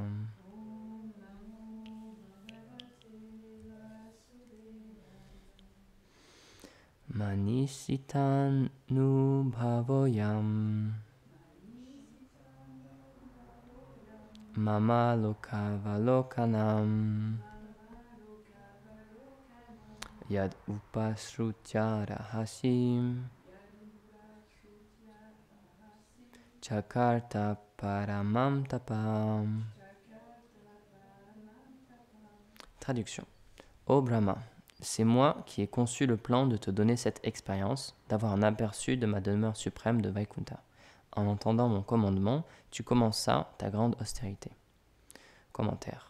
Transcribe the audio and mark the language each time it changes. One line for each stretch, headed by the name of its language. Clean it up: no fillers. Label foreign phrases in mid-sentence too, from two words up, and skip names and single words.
Sanskrit: मनीषितानुभावोऽयं मम लोकावलोकनम् यद् उपश्रुत्य रहसिं चकर्त परमं तपम्.
French: Traduction. Ô Brahma, c'est moi qui ai conçu le plan de te donner cette expérience, d'avoir un aperçu de ma demeure suprême de Vaikuntha. En entendant mon commandement, tu commenças ta grande austérité. Commentaire.